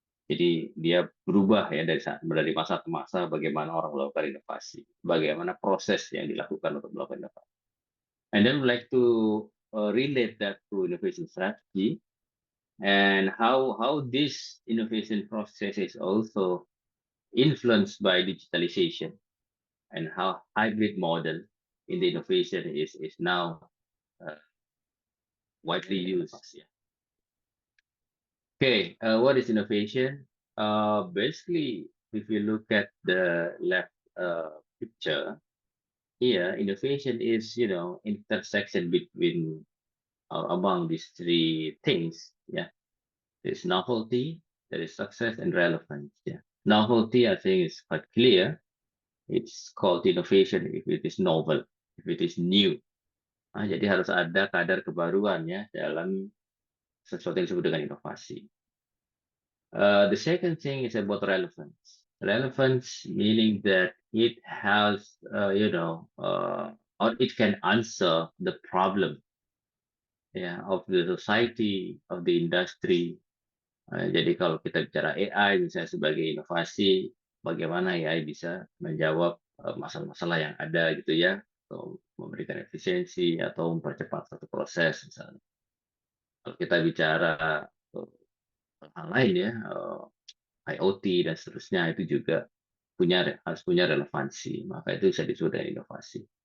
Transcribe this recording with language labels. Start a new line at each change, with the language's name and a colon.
Indonesian: Jadi dia berubah ya dari masa ke masa bagaimana orang melakukan inovasi, bagaimana proses yang dilakukan untuk melakukan inovasi.
English: And then we like to relate that to innovation strategy and how this innovation process is also influenced by digitalization and how hybrid model in the innovation is now widely used. Okay, what is innovation? Basically, if you look at the left picture here, innovation is, intersection between among these three things. Yeah, there's novelty, there is success, and relevance. Yeah, novelty, I think, is quite clear. It's called innovation if it is novel, if it is new.
Indonesian: Jadi harus ada kadar kebaruan ya dalam sesuatu yang disebut dengan inovasi.
English: The second thing is about relevance. Relevance meaning that it has, or it can answer the problem, of the society, of the industry.
Indonesian: Jadi kalau kita bicara AI misalnya sebagai inovasi, bagaimana AI bisa menjawab masalah-masalah yang ada gitu ya, atau memberikan efisiensi atau mempercepat satu proses misalnya. Kalau kita bicara hal lain ya, IoT dan seterusnya itu juga harus punya relevansi, maka itu bisa disebut dengan inovasi.